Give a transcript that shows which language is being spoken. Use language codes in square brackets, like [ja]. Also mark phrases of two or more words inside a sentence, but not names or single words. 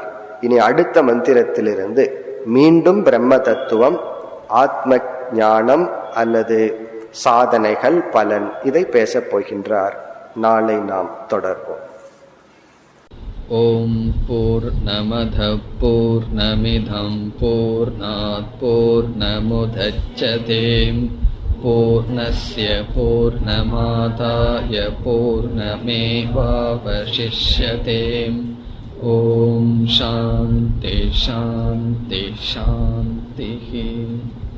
[ta] இனி அடுத்த மந்திரத்திலிருந்து மீண்டும் பிரம்ம தத்துவம், ஆத்ம ஞானம் அல்லது சாதனைகள், பலன், இதை பேசப் போகின்றார். நாளை நாம் தொடர்வோம். [sa] ॐ पूर्णमदः पूर्णमिदं पूर्णात् पूर्णमुदच्यते पूर्णस्य पूर्णमादाय पूर्णमेवावशिष्यते. ॐ शान्ति शान्ति शान्ति.